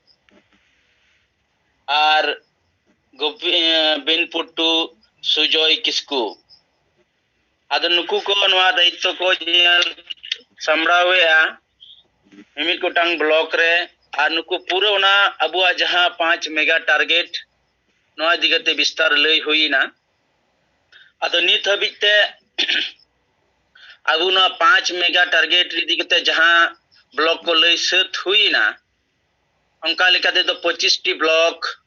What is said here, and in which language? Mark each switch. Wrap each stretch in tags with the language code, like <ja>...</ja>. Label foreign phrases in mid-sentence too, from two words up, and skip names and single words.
<unr>और बीनपुर टू सुजय किस्कू आद नुकु को नवा दायित्व को सामड़ावेआ मिमित गोटांग ब्लॉक रे और नुकु पूरा ओना अबुआ जहां 5</unr> <en>mega target</en> <unr>नवा दिगते विस्तार लई हुईना आदो नित हबिते अबुना 5</unr> <en>mega target</en> <unr>दिगते जहां ब्लॉक को लई सत हुईना अंका लेकाते तो 25 टी ब्लॉक</unr>